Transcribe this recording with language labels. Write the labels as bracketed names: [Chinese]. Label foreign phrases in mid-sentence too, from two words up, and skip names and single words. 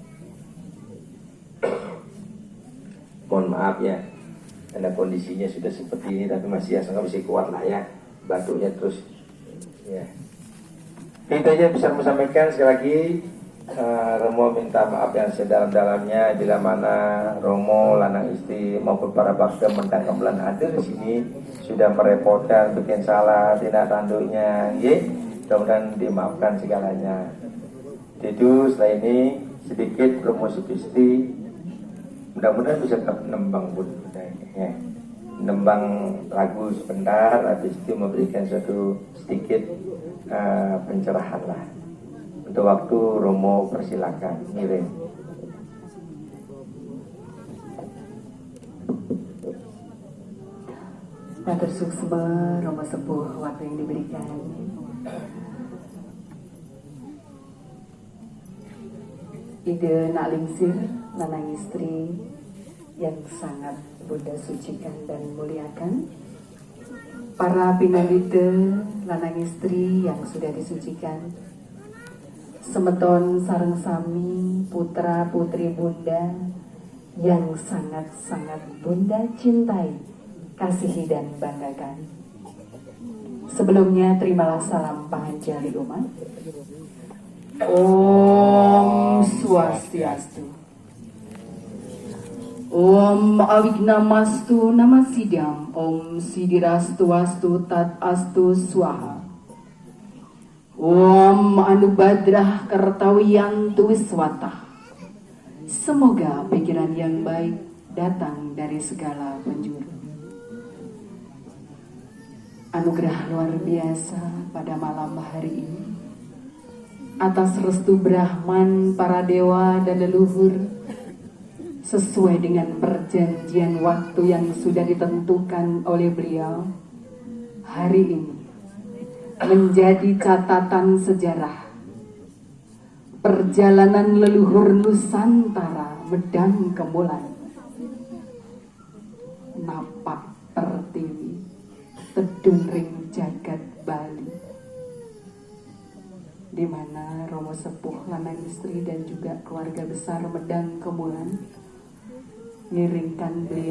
[Indonesian] Mohon maaf ya, karena kondisinya sudah seperti ini, tapi masih masih kuat lah ya, batuknya terus. Ya. Itu aja bisa sampaikan sekali lagi. Romo minta maaf yang sedalam-dalamnya bila mana Romo, [Balinese] lanang istri [Indonesian] maupun para bakda Medang Gamelan hadir di sini sudah merepotkan, bikin salah tindak tanduknya, mudah-mudahan dimaafkan segalanya. Itu setelah ini sedikit Romo Supisti mudah-mudahan bisa tetap nembang pun ya. Nembang lagu sebentar, habis itu memberikan suatu sedikit pencerahan lah. Untuk waktu Romo persilakan ngirim. [Balinese] Matur suksma [Indonesian] Romo Sepuh waktu yang diberikan. [Balinese] Ide nak lingsir lanang istri [Indonesian] yang sangat Bunda sucikan dan muliakan. Para pinalite [Balinese] lanang istri [Indonesian] yang sudah disucikan. [Balinese] Semeton sareng sami [Indonesian] putra putri Bunda yang sangat-sangat Bunda cintai, kasihi dan banggakan. Sebelumnya terimalah salam panganjali umat. [Sanskrit] Om Swastiastu. Om Awignamastu Namasidam. Om Sidirastu Astu Tat Astu Swaha. Om Anubadrah Kertawiyantu Wiswatah. [Indonesian] Semoga pikiran yang baik datang dari segala penjuru. Anugerah luar biasa pada malam hari ini atas restu Brahman, para dewa dan leluhur, sesuai dengan perjanjian waktu yang sudah ditentukan oleh beliau. Hari ini menjadi catatan sejarah perjalanan leluhur Nusantara Medang Gamelan, napak pertiwi [Balinese] tedung ring jagat Bali, [Indonesian] di mana Romo Sepuh [Balinese] lanang istri [Indonesian] dan juga keluarga besar Medang Gamelan ngiringkan beliau